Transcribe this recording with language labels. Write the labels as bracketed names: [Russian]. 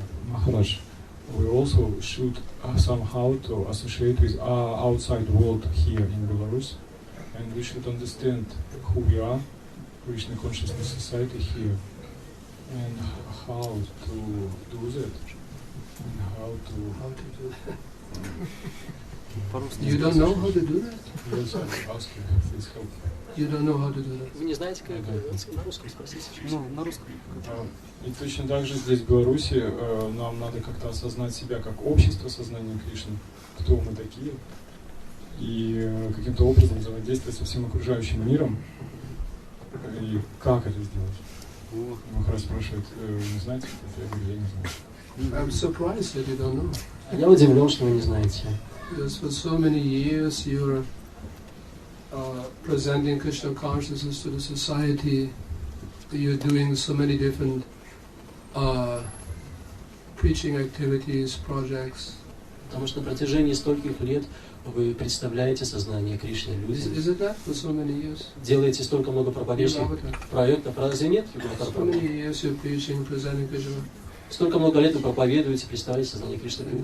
[English] Maharaj, we also should somehow to associate with our outside world here in Belarus, and we should understand who we are, Krishna Consciousness Society here, and how to do that. And how to do that. You don't know how to do that? Yes, I ask you, please help. You don't know how to do that. [Russian] Вы не знаете, как на русском спросите? Ну, на русском. И точно так же здесь, в Беларуси, нам надо как-то осознать себя как общество сознания Кришны, кто мы такие, и каким-то образом взаимодействовать со всем окружающим миром. И как это сделать? Махарадж спрашивает, не знаете, это я говорю, я не знаю. [English] I'm surprised that you don't know. [Russian] Я удивлен, что вы не знаете. [English] Because for so many years you're presenting Krishna consciousness to the society. You're doing so many different preaching activities, projects. [Russian] Потому что на протяжении стольких лет вы представляете сознание Кришны людям. [English] Is it that for so many years? [Russian] Делаете столько много проповедных проектов. Разве нет? [English] So many years you're preaching, presenting Krishna. [Russian] Столько много лет вы проповедуете, представляете сознание Кришны.